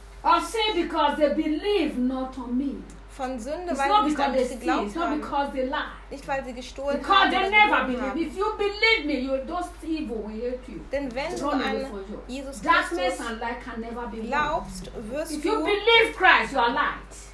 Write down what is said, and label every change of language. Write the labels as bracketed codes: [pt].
[en] I'm saying because they believe not on me. [de] Von Sünde, weil sie nicht an mich geglaubt haben. [en] Not because they lie. [de] Nicht weil sie gestohlen haben. [en] Because they never believe. If you believe me, those evil will hurt you. [de] Denn wenn du an Jesus Christus glaubst, wirst du. [en] If you believe Christ, you are light.